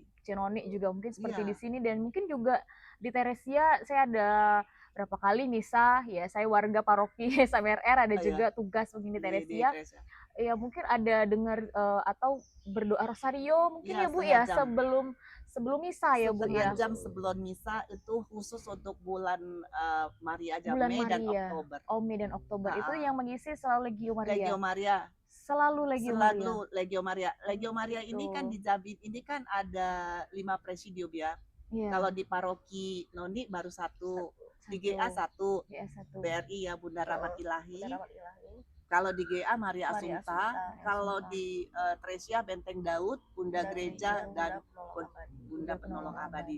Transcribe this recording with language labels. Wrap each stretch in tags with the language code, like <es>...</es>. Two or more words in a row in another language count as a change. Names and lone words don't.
<id>Cinoni juga mungkin seperti di sini dan mungkin juga di Teresia saya ada berapa kali misa ya, saya warga paroki SMRR ada juga tugas mungkin di Teresia. Ya mungkin ada dengar atau berdoa rosario mungkin ya Bu ya sebelum misa ya Bu ya. 1/2 jam sebelum misa itu khusus untuk bulan Maria aja, bulan Mei Maria. dan Oktober. Oh, Mei dan Oktober. Itu yang mengisi selalu Legio Maria. Legio Maria. Selalu Legio Maria. Selalu Legio Maria. Legio Maria ini kan dijamin, ini kan ada 5 presidium ya. Kalau di paroki Noni baru 1. Di GA 1, BRI ya Bunda Rahmat Ilahi. Kalau di GA Maria Assunta, kalau di Tresia Benteng Daud, Bunda Gereja dan Bunda Penolong Abadi.</id>